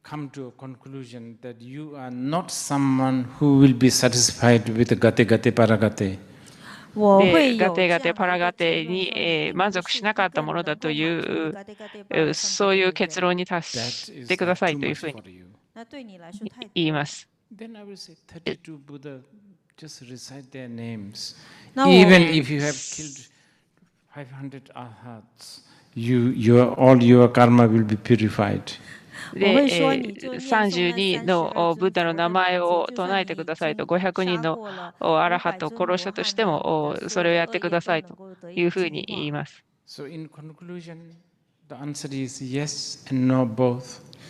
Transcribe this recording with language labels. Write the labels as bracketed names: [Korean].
[English] come to a conclusion that you are not someone who will be satisfied with gate gate paragate. [Japanese] で、ガテガテパラガテに満足しなかったものだというそういう結論に達してくださいというふうに言います。 [English] Then I will say 32 Buddha, just recite their names. Even if you have killed 500 arhats, all your karma will be purified. [Japanese] で、32のブッダの名前を唱えてくださいと、500人のアラハトを殺したとしても、それをやってくださいというふうに言います。 [English] So in conclusion, the answer is yes and no both.